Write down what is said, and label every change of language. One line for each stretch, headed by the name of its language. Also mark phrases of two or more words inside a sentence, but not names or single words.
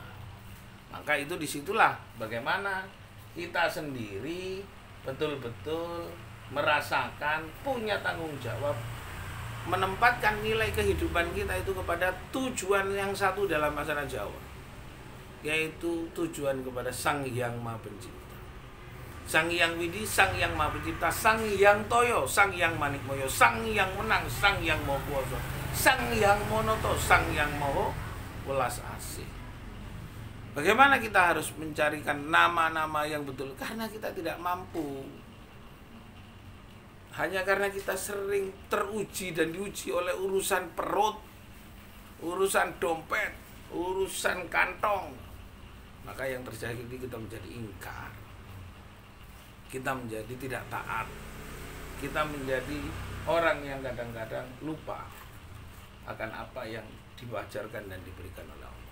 Indonesian: Maka itu disitulah bagaimana kita sendiri betul-betul merasakan, punya tanggung jawab menempatkan nilai kehidupan kita itu kepada tujuan yang satu dalam masyarakat Jawa, yaitu tujuan kepada Sang Hyang Maha Pencipta, Sang Hyang Widi, Sang Hyang Maha Pencipta, Sang Hyang Toyo, Sang Hyang Manikmoyo, Sang Hyang Menang, Sang Hyang Maha Kuwasa, Sang Hyang Monoto, Sang Hyang Maha Welas Asih. Bagaimana kita harus mencarikan nama-nama yang betul? Karena kita tidak mampu. Hanya karena kita sering teruji dan diuji oleh urusan perut, urusan dompet, urusan kantong, maka yang terjadi kita menjadi ingkar, kita menjadi tidak taat, kita menjadi orang yang kadang-kadang lupa akan apa yang diwajarkan dan diberikan oleh Allah.